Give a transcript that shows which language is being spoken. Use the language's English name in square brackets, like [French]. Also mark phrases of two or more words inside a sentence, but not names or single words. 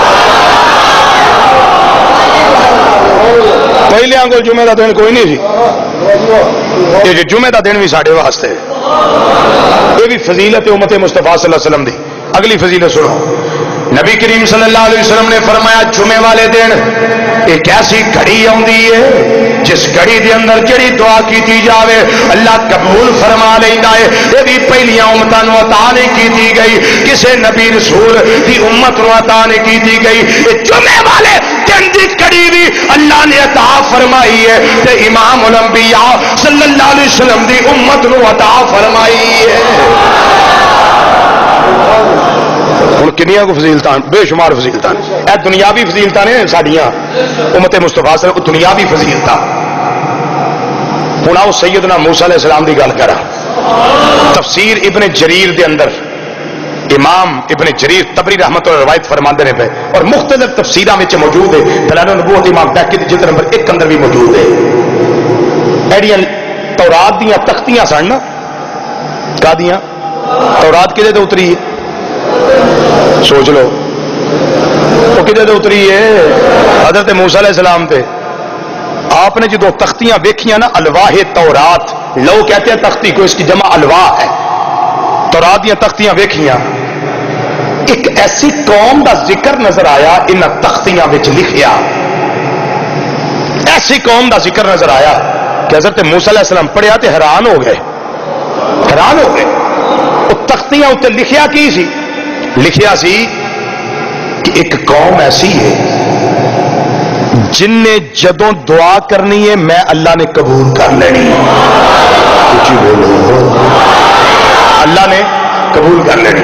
[Punjabi] پہلے آنگو جمعہ دا دن کوئی نہیں سی یہ جمعہ دا دن بھی ساڑھے واسطے یہ بھی فضیلت امت مصطفیٰ [Arabic] صلی اللہ علیہ وسلم [Punjabi] دی اگلی فضیلت سنو نبی کریم [Arabic] صلی اللہ علیہ وسلم [Punjabi] نے فرمایا جمعے والے دن ایک ایسی گھڑی آندی ہے جس گھڑی دے اندر جڑی دعا کیتی جاوے اللہ قبول فرما لیندا ہے یہ بھی پہلیاں امتاں نو عطا نہیں کیتی گئی کسے نبی رسول دی امت نو عطا نہیں کیتی گئی یہ جمعے والے دن دی گھڑی بھی اللہ نے عطا فرمائی ہے تے امام الانبیاء [Arabic] صلی اللہ علیہ وسلم [Punjabi] دی امت نو عطا فرمائی ہے ہوں کنیاں کو فضیلتاں بے شمار فضیلتاں اے دنیاوی فضیلتاں نے ساڈیاں امت مصطفیٰ [Arabic] صلی اللہ علیہ وسلم [Punjabi] دنیاوی فضیلتاں ہوں آؤ سیدنا موسیٰ [Arabic] علیہ السلام [Punjabi] دی گل کرا تفسیر ابن جریر دے اندر امام ابن جریر تبری رحمت اللہ روایت فرماندے نے پہ اور مختلف تفسیراں وچ موجود ہے دلائل النبوت امام بیہقی دی جلد نمبر 1 اندر بھی موجود ہے ایڑیاں تورات دیاں تختیاں سن نا کا دیاں تورات کدے تے اتری ہے سوچ لو وہ کدے تے اتری ہے حضرت موسیٰ [Arabic] علیہ السلام [Punjabi] تے آپ نے جدو تختیاں ویکھیاں نا الواح تورات [Urdu] لو کہتے ہیں تختی کو اس کی جمع الواح ہے [Punjabi] تورات دیاں تختیاں ویکھیاں ایک ایسی قوم دا ذکر نظر آیا ان تختیاں وچ لکھیا ایسی قوم دا ذکر نظر آیا کہ حضرت موسیٰ [Arabic] علیہ السلام [Punjabi] پڑھیا تے حیران ہو گئے وہ تختیاں اتنے لکھیا کی سی لکھیا سی کہ ایک قوم ایسی ہے جن نے جدوں دعا کرنی ہے میں اللہ نے قبول کر لینی، کچھ بولو، اللہ نے قبول کر لینی۔